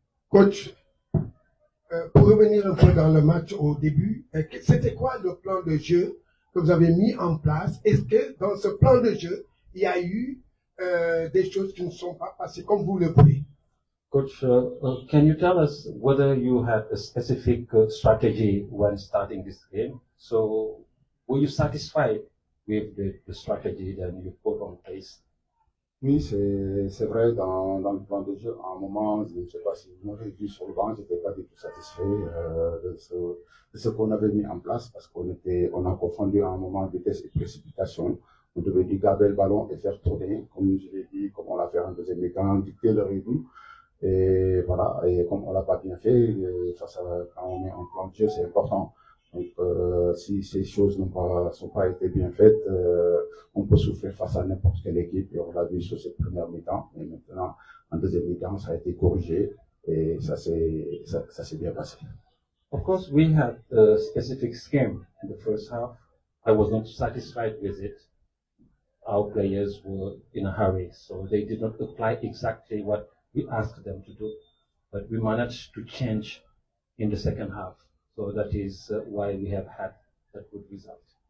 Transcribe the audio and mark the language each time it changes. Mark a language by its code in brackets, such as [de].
[fr] Coach, pour revenir un peu dans le match au début, c'était quoi le plan de jeu que vous avez mis en place? Est-ce que dans ce plan de jeu, il y a eu des choses qui ne sont pas passées comme vous le voulez? [en] Coach, can you tell us whether you had a specific strategy when starting this game? So, were you satisfied with the strategy that you put on place? [fr] Oui, c'est vrai, dans le plan de jeu, à un moment, je ne sais pas si vous m'avez vu sur le banc, je n'étais pas du tout satisfait de ce qu'on avait mis en place parce on a confondu à un moment vitesse et précipitation. On devait garder le ballon et faire tourner, comme je l'ai dit, comme on l'a fait en deuxième mi-temps, dicter le rythme. Et voilà, et comme on l'a pas bien fait, quand on est en plan de jeu, c'est important. Donc, si ces choses sont pas été bien faites, on peut souffrir face à n'importe quelle équipe, et on l'a vu sur cette première mi-temps. Mais maintenant, en deuxième mi-temps, ça a été corrigé, et ça s'est bien passé. [en] Of course, we had a specific scheme in the first half. I was not satisfied with it. Our players were in a hurry, so they did not apply exactly what we asked them to do. But we managed to change in the second half. So that is why we have had that good result.